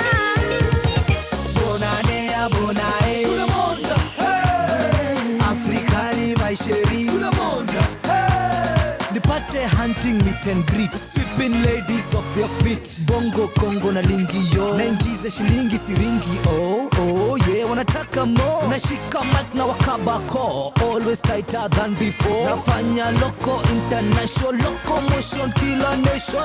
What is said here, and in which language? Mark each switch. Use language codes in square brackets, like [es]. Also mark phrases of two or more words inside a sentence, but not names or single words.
[en] Africa meet and greet, sweeping ladies off their feet. [sw] Bongo Kongo na lingi yo, naingiza shilingi siringi. Oh oh yeah, wanataka more. Nashika mic na wakabako, [en] always tighter than before. [sw] Nafanya [en] loco international, locomotion [sw] kila nation.